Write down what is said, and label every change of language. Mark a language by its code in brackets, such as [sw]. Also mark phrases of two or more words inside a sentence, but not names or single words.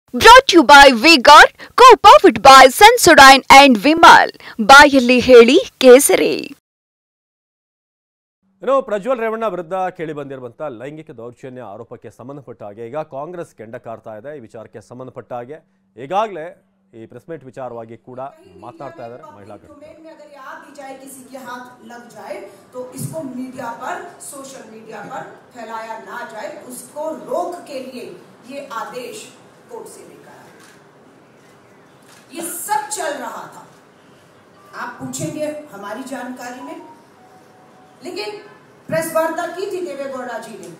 [en] Brought to you by V-Guard, co-powered by Sensodyne and Vimal. [kn] ಬಾಯಲ್ಲಿ ಹೇಳಿ ಕೇಸರಿ. ಪ್ರಜ್ವಲ್ ರೇವಣ್ಣ ವಿರುದ್ಧ ಕೇಳಿ ಬಂದಿರುವಂತ ಲೈಂಗಿಕ ದೌರ್ಜನ್ಯ ಆರೋಪಕ್ಕೆ ಸಂಬಂಧಪಟ್ಟ ಹಾಗೆ ಈಗ ಕಾಂಗ್ರೆಸ್ ಕೆಂಡ ಕಾರ್ತಾ ಇದೆ. ಈ ವಿಚಾರಕ್ಕೆ ಸಂಬಂಧಪಟ್ಟ ಹಾಗೆ ಈಗಾಗಲೇ ಈ [en] press meet [kn] ವಿಚಾರವಾಗಿ ಕೂಡ ಮಾತನಾಡ್ತಾ ಇದ್ದಾರೆ ಮಹಿಳಾ [hi] किसी के हाथ लग जाए तो इसको मीडिया पर [en] social media [hi] पर फैलाया ना जाए, उसको रोक के लिए ये आदेश कोर्ट से लेकर आए। ये सब चल रहा था, आप पूछेंगे हमारी जानकारी में, लेकिन प्रेस वार्ता की थी देवेगौड़ा जी ने।